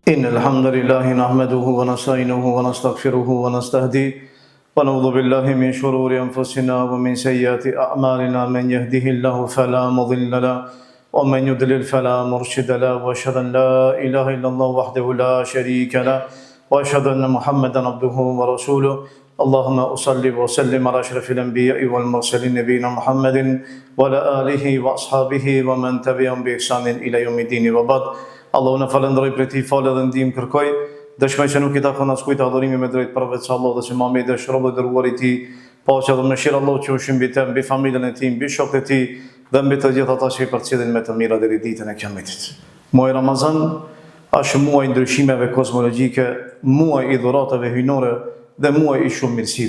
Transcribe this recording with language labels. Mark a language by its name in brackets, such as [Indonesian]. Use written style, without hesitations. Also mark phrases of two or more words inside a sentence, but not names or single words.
[Arabic] الحمد لله نحمده ونستعينه ونستغفره ونستهديه ونعوذ بالله من شرور أنفسنا ومن سيئات أعمالنا من يهده الله فلا مضل له ومن يضلل فلا مرشد له وأشهد أن لا إله إلا الله وحده لا شريك له وأشهد أن محمدا عبده ورسوله اللهم أصلي وسلم على أشرف الأنبياء والمرسلين نبينا محمد وعلى آله وأصحابه ومن تبعهم بإحسان إلى يوم الدين وبعد. [Albanian] Allahu na falënderoj për ti falë dhe ndihmë kërkoj. Dëshmoj që nuk i takon as kujt adhurimi me drejt përveç Allahut dhe se Muhamedi është rob i dërguar i tij. Paqja dhe mëshira e Allahut qofshin mbi të, mbi familjen e tij, mbi shokët e tij dhe mbi të gjithë ata që i përcjellin me të mira deri ditën e Kiametit. Muaji Ramazan është muaj i ndryshimeve kozmologjike, muaj i dhuratave hyjnore dhe muaj i shumë mirësive.